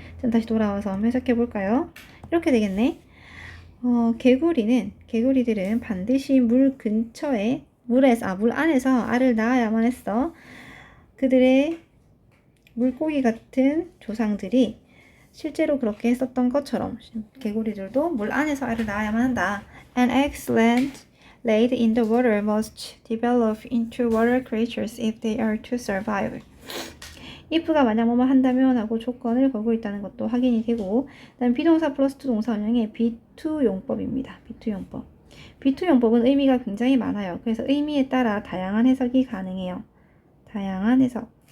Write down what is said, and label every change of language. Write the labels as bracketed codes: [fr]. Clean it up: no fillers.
[ko] 그럼 다시 돌아와서 한번 해석해 볼까요? 이렇게 되겠네. 개구리들은 반드시 물 근처에 물 안에서 알을 낳아야만 했어. 그들의 물고기 같은 조상들이 실제로 그렇게 했었던 것처럼 개구리들도 물 안에서 알을 낳아야만 한다. [en] An eggs laid in the water must develop into water creatures if they are to survive. [ko] if가 만약 뭐뭐 한다면 하고 조건을 걸고 있다는 것도 확인이 되고 그다음 비동사 플러스 투 동사 원형의 B2 용법입니다. B2 용법. B2 용법은 의미가 굉장히 많아요. 그래서 의미에 따라 다양한 해석이 가능해요. 다양한 해석.